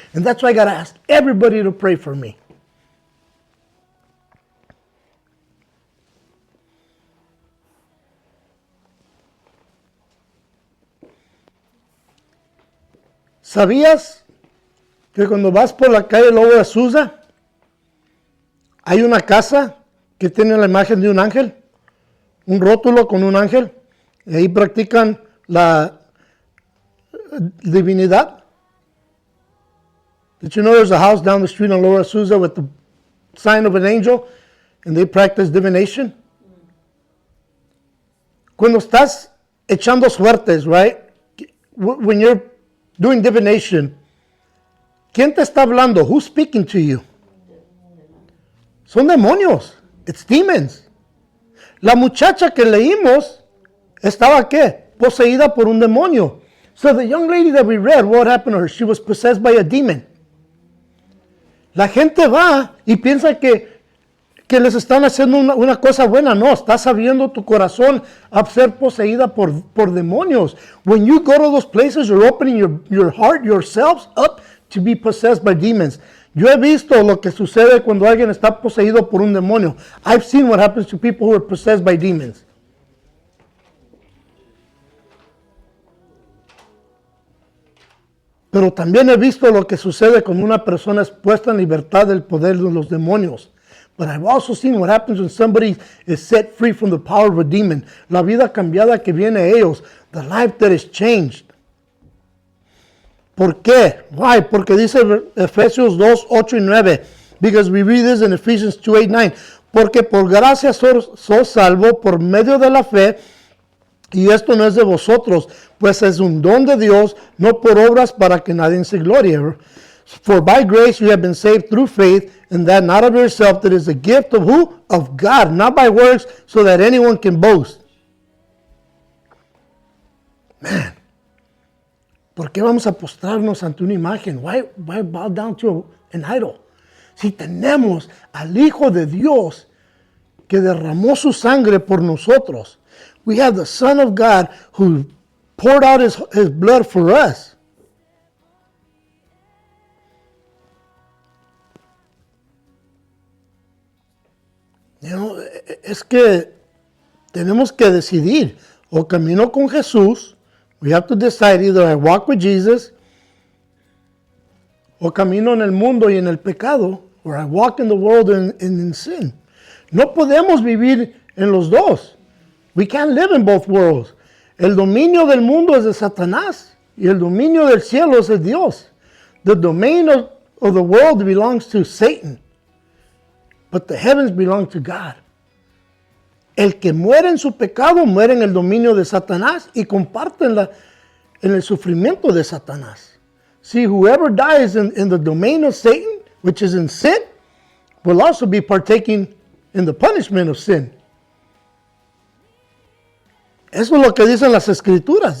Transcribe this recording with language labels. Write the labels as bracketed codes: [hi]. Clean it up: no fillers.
[en] And that's why I gotta ask everybody to pray for me. [es] ¿Sabías que cuando vas por la calle Lobo de Azusa, hay una casa que tiene la imagen de un ángel? Un rótulo con un ángel. Y ahí practican la divinidad. [en] Did you know there's a house down the street on Lower Azusa with the sign of an angel and they practice divination? [es] Cuando estás echando suertes, [en] right? When you're doing divination, [es] ¿quién te está hablando? [en] Who's speaking to you? [es] Son demonios. [en] It's demons. [es] La muchacha que leímos estaba ¿qué? Poseída por un demonio. [en] So the young lady that we read, what happened to her? She was possessed by a demon. [es] La gente va y piensa que les están haciendo una cosa buena. No, estás abriendo tu corazón a ser poseída por demonios. [en] When you go to those places, you're opening your heart, yourselves up to be possessed by demons. [es] Yo he visto lo que sucede cuando alguien está poseído por un demonio. [en] I've seen what happens to people who are possessed by demons. [es] Pero también he visto lo que sucede cuando una persona es puesta en libertad del poder de los demonios. [en] But I've also seen what happens when somebody is set free from the power of a demon. [es] La vida cambiada que viene a ellos. [en] The life that is changed. [es] ¿Por qué? [en] Why? [es] Porque dice Efesios 2, 8 y 9. [en] Because we read this in Ephesians 2, 8, 9. [es] Porque por gracia sos salvo por medio de la fe. Y esto no es de vosotros, pues es un don de Dios, no por obras para que nadie se glorie. [en] For by grace you have been saved through faith, and that not of yourself, that is a gift of who? Of God, not by works, so that anyone can boast. [es] Man, ¿por qué vamos a postrarnos ante una imagen? [en] Why bow down to an idol? [es] Si tenemos al Hijo de Dios que derramó su sangre por nosotros. [en] We have the Son of God who poured out his blood for us. You know, [es] es que tenemos que decidir. O camino con Jesús. [en] We have to decide either I walk with Jesus. [es] O camino en el mundo y en el pecado. [en] Or I walk in the world and in sin. [es] No podemos vivir en los dos. [en] We can't live in both worlds. [es] El dominio del mundo es de Satanás y el dominio del cielo es de Dios. [en] The domain of the world belongs to Satan, but the heavens belong to God. [es] El que muere en su pecado muere en el dominio de Satanás y comparte en el sufrimiento de Satanás. [en] See, whoever dies in the domain of Satan, which is in sin, will also be partaking in the punishment of sin. [es] Eso es lo que dicen las escrituras.